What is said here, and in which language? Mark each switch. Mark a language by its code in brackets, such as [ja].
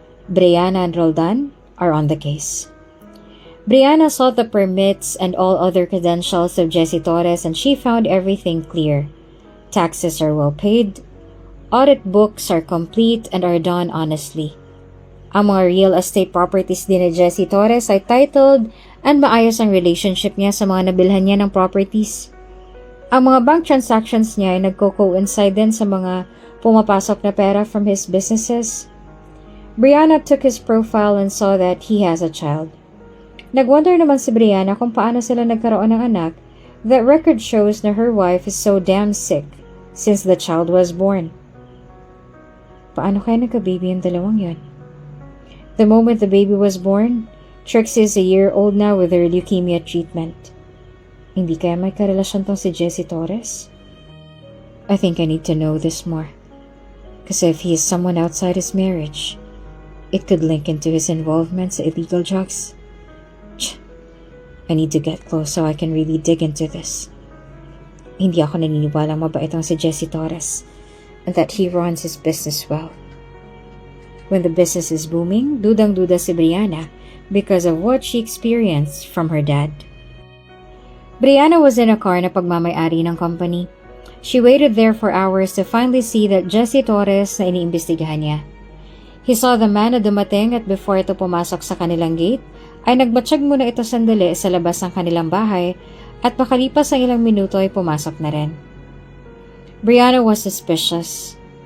[en] Brianna and Roldan are on the case. Brianna sought the permits and all other credentials of Jesse Torres and she found everything clear. Taxes are well paid, audit books are complete and are done honestly. [tl] Ang mga real estate properties din ni Jesse Torres ay titled and maayos ang relationship niya sa mga nabilhan niya ng properties. Ang mga bank transactions niya ay nagko-coincide din sa mga pumapasok na pera from his businesses. [en] Brianna took his profile and saw that he has a child. [tl] Nagwonder naman si Brianna kung paano sila nagkaroon ng anak. [en] That record shows na her wife is so damn sick since the child was born. [tl] Paano kaya nagka-baby yung dalawang yon? [en] The moment the baby was born, Trixie is a year old now with her leukemia treatment. [tl] Hindi kaya may karelasyon tong si Jesse Torres? [en] I think I need to know this more. Kasi if he is someone outside his marriage, it could link into his involvement sa illegal drugs. I need to get close so I can really dig into this. [tl] Hindi ako naniniwalang mabait ang si Jesse Torres [en] and that he runs his business well. When the business is booming, [tl] dudang-duda si [en] Brianna because of what she experienced from her dad. Brianna was in a car [tl] na pagmamay-ari ng [en] company. She waited there for hours to finally see that Jesse Torres [tl] na iniimbestigahan niya. [en] He saw the man [tl] na dumating at before ito pumasok sa kanilang gate, ay nagbatsyag muna ito sandali sa labas ng kanilang bahay at makalipas ang ilang minuto ay pumasok na rin. [en] Brianna was suspicious.